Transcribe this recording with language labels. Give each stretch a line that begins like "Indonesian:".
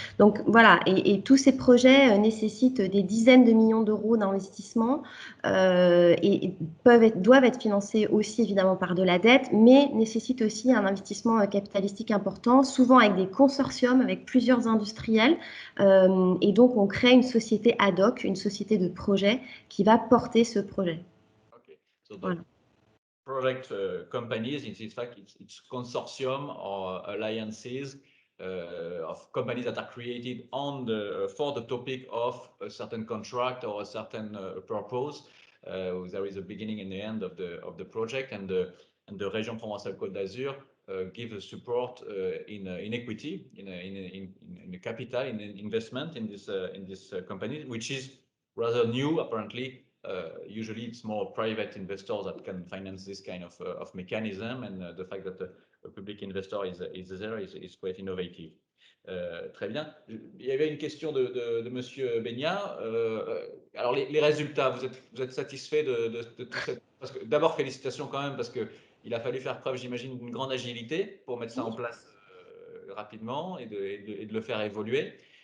French: Donc voilà, et tous ces projets nécessitent des dizaines de millions d'euros d'investissement et doivent être financés aussi évidemment par de la dette, mais nécessitent aussi un investissement capitalistique important, souvent avec des consortiums, avec plusieurs industriels. Et donc, on crée une société ad hoc, une société de projet qui va porter ce projet. Okay.
English: So the project companies, in fact, it's consortium or alliances of companies that are created for the topic of a certain contract or a certain purpose. There is a beginning and the end of the project, and the Région Provence-Alpes-Côte d'Azur give a support in equity, in capital, in investment in this company, which is rather new apparently. Usually it's more private investors that can finance this kind of mechanism, and the fact that a public investor is there is quite innovative.
French: Très bien. Il y avait une question de Monsieur Begnat. Alors les résultats, vous êtes satisfait de tout ça? Parce que d'abord félicitations quand même parce que il a fallu faire preuve, j'imagine, d'une grande agilité pour mettre ça en place rapidement et de le faire évoluer.